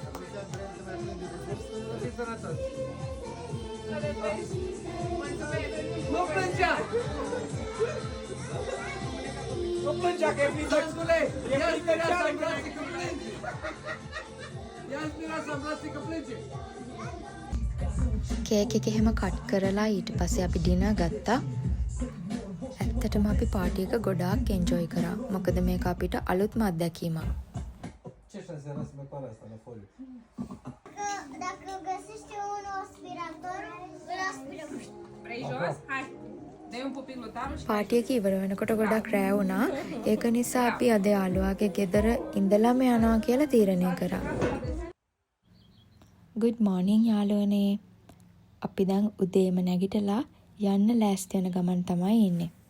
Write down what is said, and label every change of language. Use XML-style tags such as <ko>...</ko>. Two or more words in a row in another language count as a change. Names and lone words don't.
<ro>Să fii sănătos! Nu plângea! Nu plângea că e pizzațule! Ia-ți mireasa în brațe că plânge! Ia-ți mireasa în brațe că plânge!</ro> <si>කේක් එක එහෙම කට් කරලා ඊට පස්සේ අපි ඩිනර් ගත්තා. ඇත්තටම අපි පාටි එක ගොඩාක් එන්ජොයි කරා. මොකද මේක අපිට අලුත්ම අත්දැකීමක්.</si> <ro>Ce să se răsme cu asta la foliu? Dacă găsește un aspirator, îl aspirăm. Vrei jos? Hai! Dai un pupic lui Taru și</ro> <si>පාටි එක ඉවර වෙනකොට ගොඩක් රෑ වුණා. ඒක නිසා අපි අද යාළුවාගේ ගෙදර ඉඳලාම යනවා කියලා තීරණය කරා.</si> <en>good morning</en> <si>යාළුවනේ. අපි දැන් උදේම නැගිටලා යන්න ලෑස්ති වෙන ගමන් තමයි ඉන්නේ.</si>